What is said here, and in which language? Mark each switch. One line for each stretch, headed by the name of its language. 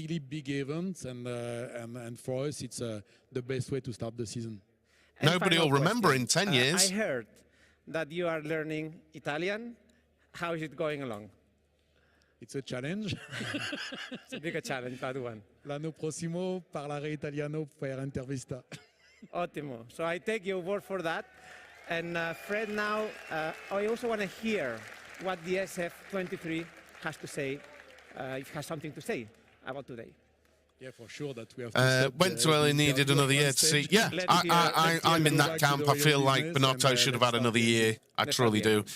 English: Really big events, and for us, it's the best way to start the season. And nobody will remember in 10 years. I heard that you are learning Italian. How is it going along? It's a challenge. It's a bigger challenge, that one.
Italian: L'anno prossimo parlerò italiano per intervista. Ottimo.
English: So I take your word for that. And Fred, now I also want to hear what the SF23 has to say, if it has something to say about today. Yeah, for sure that we have to went too early, needed another year to see. Yeah, I'm in that camp. I feel like Binotto should have had another year. I truly do.